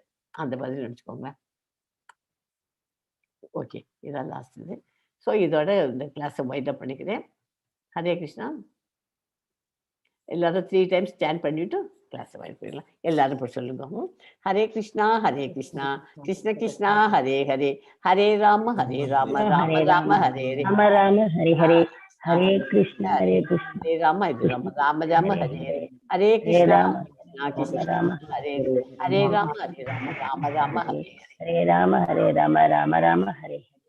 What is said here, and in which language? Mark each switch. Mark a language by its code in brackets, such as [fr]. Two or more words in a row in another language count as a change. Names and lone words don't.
[ta] அந்த மாதிரி நினைச்சுக்கோங்க. ஓகே, இதான் லாஸ்ட் இது. ஸோ இதோட இந்த கிளாஸை [en] wind up [ta] பண்ணிக்கிறேன். [sa] हरे कृष्ण. [ta] எல்லாரும் 3 [en] times stand [ta] பண்ணிட்டு [en] class wind [ta] பண்ணிடலாம். எல்லாரும் போய் சொல்லுங்க. [sa] हरे कृष्ण कृष्ण कृष्ण हरे हरे, हरे राम राम राम हरे हरे, हरे हरे, हरे कृष्ण हरे राम राम हरे हरे, हरे कृष्ण कृष्ण ராம हरे हरे, हरे राम राम राम हरे हरे, हरे राम राम राम हरे